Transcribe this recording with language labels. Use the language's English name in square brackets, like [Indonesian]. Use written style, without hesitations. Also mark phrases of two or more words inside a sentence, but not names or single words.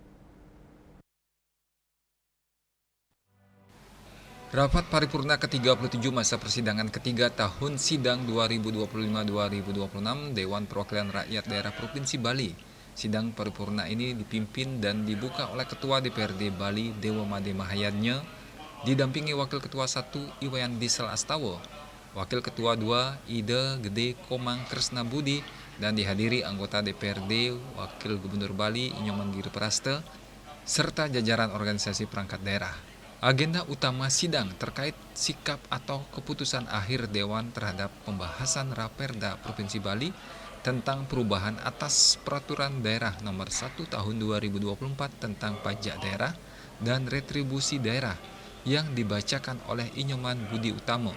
[Indonesian] Rapat paripurna ke-37 masa persidangan ketiga tahun sidang 2025-2026 Dewan Perwakilan Rakyat Daerah Provinsi Bali. Sidang paripurna ini dipimpin dan dibuka oleh Ketua DPRD Bali Dewa Made Mahayadnya, didampingi Wakil Ketua 1 Iwayan Diesel Astawa, Wakil Ketua 2 Ida Gede Komang Kresna Budi, dan dihadiri anggota DPRD, Wakil Gubernur Bali Inyoman Giri Praste, serta jajaran organisasi perangkat daerah. Agenda utama sidang terkait sikap atau keputusan akhir Dewan terhadap pembahasan Raperda Provinsi Bali tentang perubahan atas Peraturan Daerah Nomor 1 Tahun 2024 tentang pajak daerah dan retribusi daerah yang dibacakan oleh Inyoman Budi Utomo.